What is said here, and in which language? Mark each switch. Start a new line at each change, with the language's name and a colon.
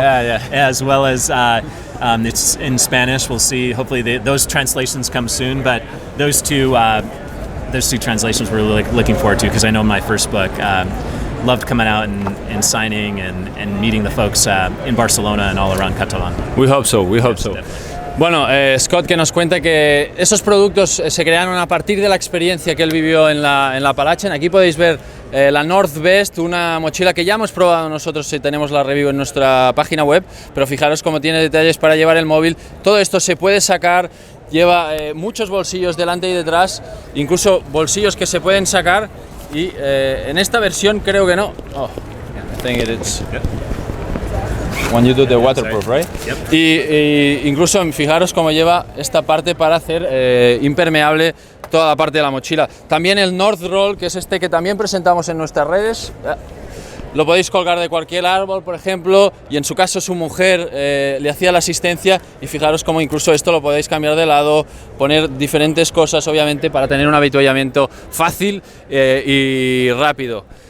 English: As well as it's in Spanish. We'll see. Hopefully those translations come soon. But those two translations we're really looking forward to, because I know my first book, loved coming out and signing and meeting the folks in Barcelona and all around Catalan. We hope so. Definitely.
Spanish: Bueno, Scott que nos cuenta que esos productos se crearon a partir de la experiencia que él vivió en la Appalachian. Aquí podéis ver la Northvest, una mochila que ya hemos probado nosotros si tenemos la review en nuestra página web, pero fijaros cómo tiene detalles para llevar el móvil. Todo esto se puede sacar, lleva muchos bolsillos delante y detrás, incluso bolsillos que se pueden sacar y en esta versión creo que no.
English: Oh, I think it's when you do the waterproof, right? Yep.
Spanish: Y incluso fijaros cómo lleva esta parte para hacer impermeable toda la parte de la mochila. También el North Roll, que es este que también presentamos en nuestras redes. Lo podéis colgar de cualquier árbol, por ejemplo, y en su caso su mujer le hacía la asistencia y fijaros cómo incluso esto lo podéis cambiar de lado, poner diferentes cosas, obviamente, para tener un avituallamiento fácil y rápido.